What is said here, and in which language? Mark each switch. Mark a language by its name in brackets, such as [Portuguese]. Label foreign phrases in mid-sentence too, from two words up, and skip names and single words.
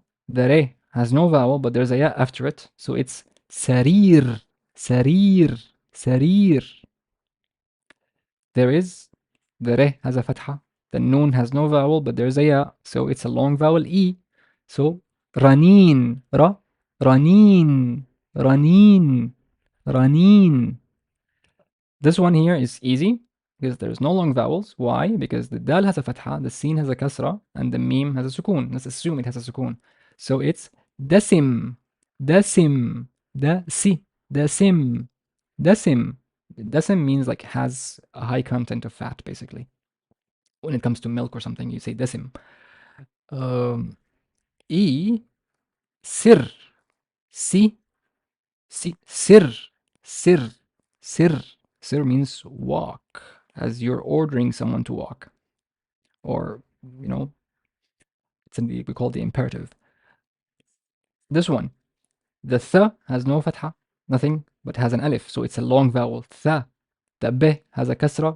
[English] The re has no vowel, but there's a ya after it, so it's sarir, sarir, sarir. There is the re has a fatha. The noon has no vowel, but there's a ya, so it's a long vowel e. So ranin, ra, ranin, ranin, ranin. This one here is easy because there's no long vowels. Why? Because the dal has a fatha, the sin has a kasra, and the mim has a sukun. Let's assume it has a sukun. So it's dasim, dasim, dasi, dasim, dasim. Dasim means like has a high content of fat, basically. When it comes to milk or something, you say dasim. E, sir, si, si, sir, sir, sir. Sir means walk, as you're ordering someone to walk. Or, you know, we call it the imperative. This one, the th has no fatha, nothing, but has an alif, so it's a long vowel. Th. The b has a kasra.